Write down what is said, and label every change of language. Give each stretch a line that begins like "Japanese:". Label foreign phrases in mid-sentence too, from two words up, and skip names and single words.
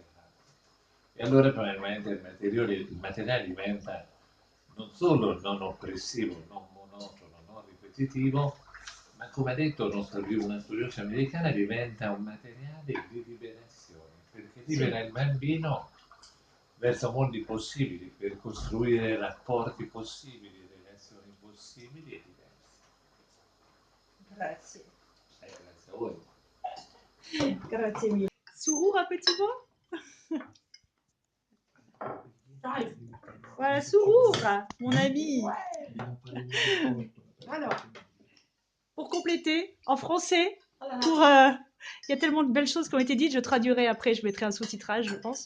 Italian: E allora probabilmente il materiale diventa non solo non oppressivo, non monotono, non ripetitivo, ma come ha detto una studiosa americana, diventa un materiale di liberazione, perché libera il bambino verso mondi possibili, per costruire rapporti possibili, relazioni possibili e diverse. Grazie. Grazie a voi. Grazie mille.
French: Sourd un petit mot? Voilà, Sourd, mon ami. Alors, Pour compléter, en français, il y a tellement de belles choses qui ont été dites, je traduirai après, je mettrai un sous-titrage, je pense.